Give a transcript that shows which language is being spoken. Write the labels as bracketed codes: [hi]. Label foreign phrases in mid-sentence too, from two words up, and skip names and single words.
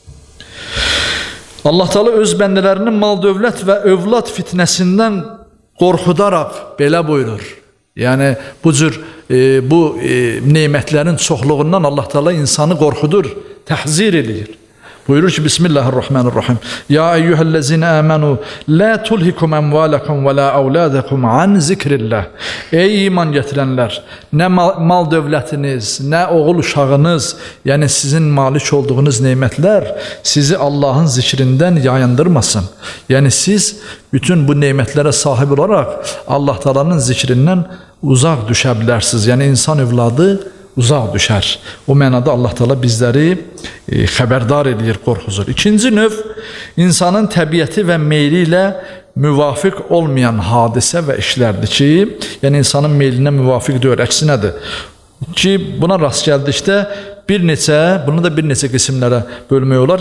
[az] Allah Teala öz bəndələrinin mal, dövlət və övlad fitnəsindən qorxudaraq belə buyurur. Yəni bu cür nemətlərin çoxluğundan Allah Teala insanı qorxudur, təhzir edir. Buyurur ki, Bismillahirrahmanirrahim. [ar] يا أيها الذين آمنوا لا تلهكم أموالكم ولا أولادكم عن ذكر الله. [tr] Ey iman getirenler, ne mal dövlətiniz, ne oğul uşağınız, yani sizin malik olduğunuz nimetler sizi Allah'ın zikrinden yayındırmasın. Yani siz bütün bu nimetlere sahip olarak Allah Teala'nın zikrinden uzak düşebilirsiniz. [az] Yani insan evladı uzaq düşər. O mənada Allah Teala bizləri xəbərdar edir, qorxuzur. İkinci növ, insanın təbiəti və meyli ilə müvafiq olmayan hadisə və işlərdir ki, yəni insanın meylinə müvafiq deyil, əksinədir. Ki, buna rast gəldikdə bunu da bir neçə qismlərə bölmək olar.